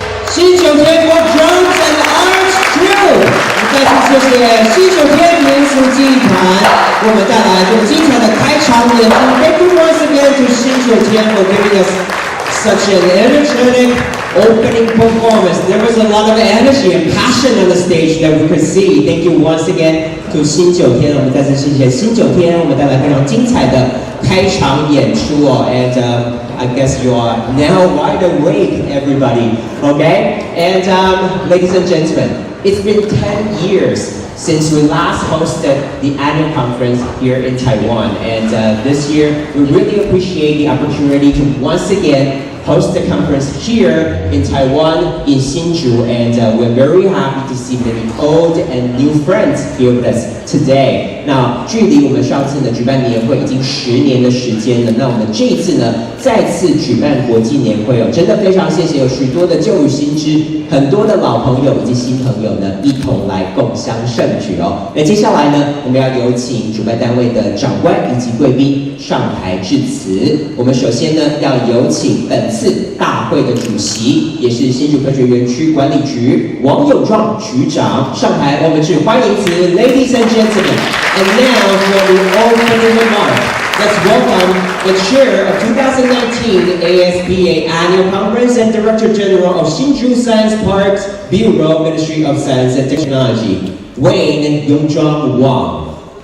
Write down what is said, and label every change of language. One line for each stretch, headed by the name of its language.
Chinese: 新九天
English: for drums and arch drill，
Chinese: 再次谢谢新九天民俗技团为我们带来这个精彩的开场演出。
English: Thank you once again to 新九天 for giving us such an energetic opening performance. There was a lot of energy and passion on the stage that we could see. Thank you once again to
Chinese: 新九天，我们再次谢谢新九天，我们带来非常精彩的开场演出哦。
English: And I guess you are now wide awake, everybody. Okay? And ladies and gentlemen, it's been 10 years since we last hosted the annual conference here in Taiwan. And this year, we really appreciate the opportunity to once again host the conference here in Taiwan, in Hsinchu. And we're very happy to see many old and new friends here with us today.
Chinese: 那距离我们上次呢举办年会已经10年的时间了。那我们这一次呢再次举办国际年会哦，真的非常谢谢有许多的旧与新知，很多的老朋友以及新朋友呢一同来共襄盛举哦。那接下来呢，我们要有请主办单位的长官以及贵宾上台致辞。我们首先呢要有请本次大会的主席，也是新竹科学园区管理局王友壮局长上台，我们致欢迎词 ，
English: Ladies and gentlemen. And now for the opening remark, let's welcome the chair of 2019 ASPA Annual Conference and Director General of Hsinchu Science Parks Bureau, Ministry of Science and Technology, Wayne Yongzhong Wang.